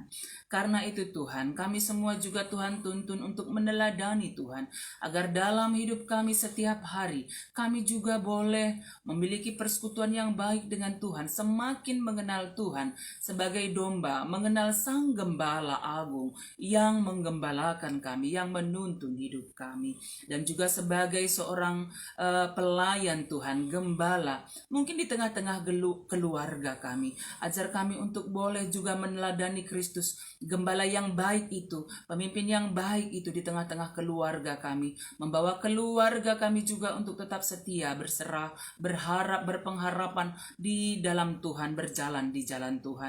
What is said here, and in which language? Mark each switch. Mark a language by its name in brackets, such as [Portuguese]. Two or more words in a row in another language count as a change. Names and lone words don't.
[Indonesian] Karena itu Tuhan, kami semua juga Tuhan tuntun untuk meneladani Tuhan, agar dalam hidup kami setiap hari, kami juga boleh memiliki persekutuan yang baik dengan Tuhan, semakin mengenal Tuhan sebagai domba, mengenal Sang Gembala Agung yang menggembalakan kami, yang menuntun hidup kami. Dan juga sebagai seorang pelayan Tuhan, gembala, mungkin di tengah-tengah keluarga kami, ajar kami untuk boleh juga meneladani Kristus, gembala yang baik itu, pemimpin yang baik itu di tengah-tengah keluarga kami, membawa keluarga kami juga untuk tetap setia, berserah, berharap, berpengharapan di dalam Tuhan, berjalan di jalan Tuhan.